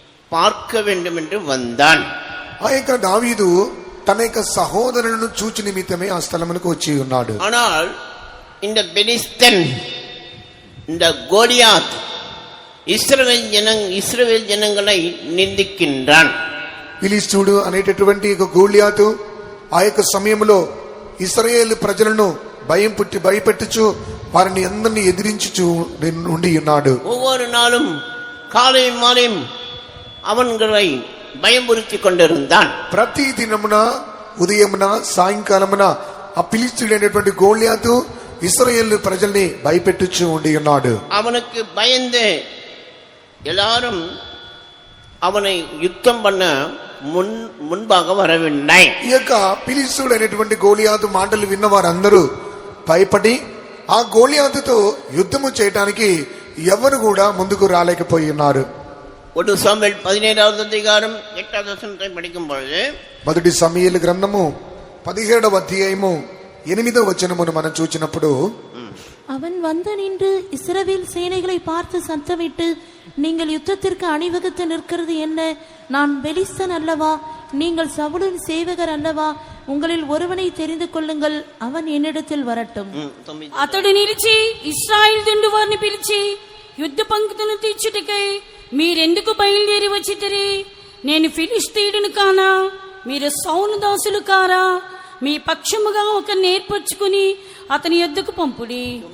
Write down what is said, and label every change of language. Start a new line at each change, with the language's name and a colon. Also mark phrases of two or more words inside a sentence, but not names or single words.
Tamil: பார்க்க வேண்டும் என்று வந்தான்.
Telugu: ఆ యొక్క దావీదు తన యొక్క సహోదరులను చూచి నిమిత్తమే ఆ స్థలమునకు వచ్చి ఉన్నాడు.
Tamil: ஆனால் இந்த பெலிஸ்தன், இந்த கோலியாத் இஸ்ரவேல் ஜனங்களை நிந்திக்கின்றான்.
Telugu: ఫిలిష్తీయుడు అనేటటువంటి గోలియాతు ఆ యొక్క సమయంలో ఇశ్రాయేలు ప్రజలను భయపెట్టుచు వారిని అందరినీ ఎదిరించుచు ఉండి ఉన్నాడు.
Tamil: ஒவ்வொரு நாளும் காலையும் மாலையும் அவன்களை பயமுறுத்தி கொண்டிருந்தான்.
Telugu: ప్రతి దినమున ఉదయమున సాయంకాలమున ఆ ఫిలిష్తీయుడైనటువంటి గోలియాతు ఇశ్రాయేలు ప్రజల్ని భయపెట్టుచు ఉండి ఉన్నాడు.
Tamil: அவனுக்கு பயந்து எல்லாரும் அவனை யுத்தம் பண்ண முன்பாக வரவில்லை.
Telugu: ఈ యొక్క ఫిలిష్తీయుడు అయినటువంటి గోలియాతు మాటలు విన్న వారందరూ భయపడి ఆ గోలియాతుతో యుద్ధము చేయడానికి ఎవరు కూడా ముందుకు రాలేకపోయి ఉన్నారు.
Tamil: 1 சாமுவேல் 17வது அதிகாரம் 8வது வசனத்தை படிக்கும் பொழுது,
Telugu: మొదటి సమూయేలు గ్రంథము 17వ అధ్యాయము 8వ వచనమును మనం చూచినప్పుడు,
Tamil: அவன் வந்து நின்று இஸ்ரவேல் சேனைகளை பார்த்து சத்தமிட்டு, நீங்கள் யுத்தத்திற்கு அணிவகுத்து நிற்கிறது என்ன? நான் பெலிஸ்தன் அல்லவா? நீங்கள் சவுலின் சேவகர் அல்லவா? உங்களில் ஒருவனை தெரிந்து கொள்ளுங்கள், அவன் என்னிடத்தில் வரட்டும்.
Telugu: అతడు నిలిచి ఇశ్రాయేలు దండు వారిని పిలిచి, యుద్ధ పంక్తులను తీర్చుటకై మీరెందుకు బయలుదేరి వచ్చితిరి? నేను ఫిలిష్తీయుడును కానా? మీరు సౌలు దాసులు కారా? మీ పక్షముగా ఒక నేర్పరచుకుని అతని యొద్దకు పంపుడి.